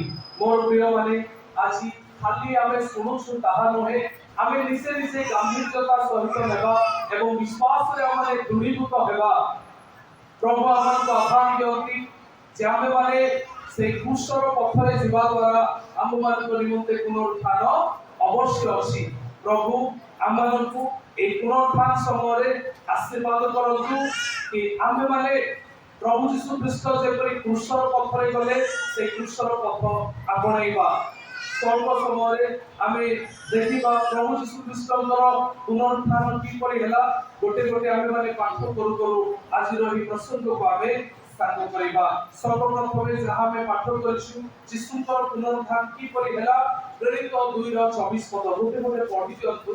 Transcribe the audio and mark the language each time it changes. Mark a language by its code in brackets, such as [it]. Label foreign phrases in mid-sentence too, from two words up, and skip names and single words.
[or] ମୋର ପ୍ରିୟମାନେ, ଆଜି ଖାଲି ଆମେ ଶୁଣୁଛୁ ତାହା ନୁହେଁ, ଆମେ ନିଜେ ନିଜେ ଗାମ୍ଭୀର୍ଯ୍ୟତା ସହିତ ନେବା ଏବଂ ବିଶ୍ୱାସରେ ଆମେ ଦୃଢ଼ୀଭୂତ ହେବା। ପ୍ରଭୁ ଆମମାନଙ୍କୁ ଆହ୍ୱାନ ଦିଅନ୍ତି ଯେ ଆମେମାନେ ସେଇ କ୍ରୁଶର ପଥରେ ଯିବା ଦ୍ୱାରା ଆମମାନଙ୍କ ନିମନ୍ତେ ପୁନରୁତ୍ଥାନ ଅବଶ୍ୟ ଅଛି। ପ୍ରଭୁ ଆମମାନଙ୍କୁ ଏହି ପୁନରୁତ୍ଥାନ ସମୟେ ଆଶୀର୍ବାଦ କରନ୍ତୁ କି ଆମେ ମାନେ ପ୍ରଭୁ ଯୀଶୁ ଖ୍ରୀଷ୍ଟ ଯେପରି କ୍ରୁଶର ପଥରେ ଗଲେ ସେ କ୍ରୁଶର ପଥ ଆପଣେଇବା। ସ୍ୱଳ୍ପ ସମୟରେ ଆମେ ଦେଖିବା ପ୍ରଭୁ ଯୀଶୁ ଖ୍ରୀଷ୍ଟଙ୍କର ପୁନରୁତ୍ଥାନ କିପରି ହେଲା ଗୋଟେ ଗୋଟେ ଆମେ ମାନେ ପାଠ କରୁ କରୁ ଆଜିର ଏହି ପ୍ରସଙ୍ଗକୁ ଆମେ ସ୍ଥାନ କରିବା। ସର୍ବପ୍ରଥମେ ଯାହା ଆମେ ପାଠ କରିଛୁ ଯୀଶୁଙ୍କର ପୁନରୁତ୍ଥାନ କିପରି ହେଲା ପ୍ରେରିତ 2:24 ପଦ ଗୋଟେ ଗୋଟେ ପଢି ଦିଅନ୍ତୁ।